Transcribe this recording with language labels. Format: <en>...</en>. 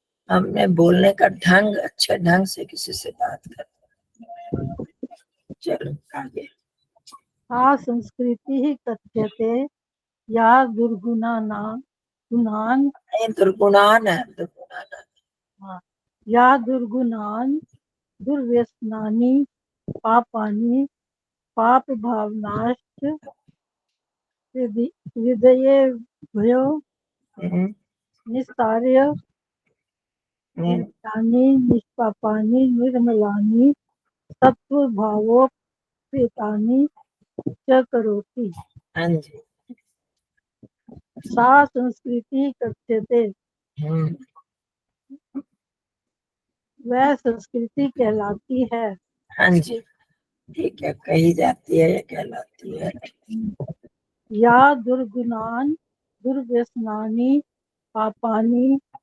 <hi>हमने बोलने का ढंग अच्छे ढंग से किसी से बात करते। चलो आगे।</hi> <sa>सा संस्कृति ही कथ्यते या दुर्गुणाना गुणान,</sa> <hi>ये दुर्गुणान है, दुर्गुणान।</hi> <sa>या दुर्गुणान दुर्व्यसनानि पापानि पाप भावनाश्च हृदये भयो निस्तार्य निर्तानि निष्पापानि निर्मलानि सत्वभावोपेतानि च करोति।</sa> <hi>हाँ जी।</hi> <sa>सा संस्कृति कथ्यते,</sa> <hi>वह संस्कृति कहलाती है। हाँ जी, ठीक है, कही जाती है या कहलाती है।</hi> <sa>या दुर्गुणान दुर्व्यसनानि पापानि,</sa>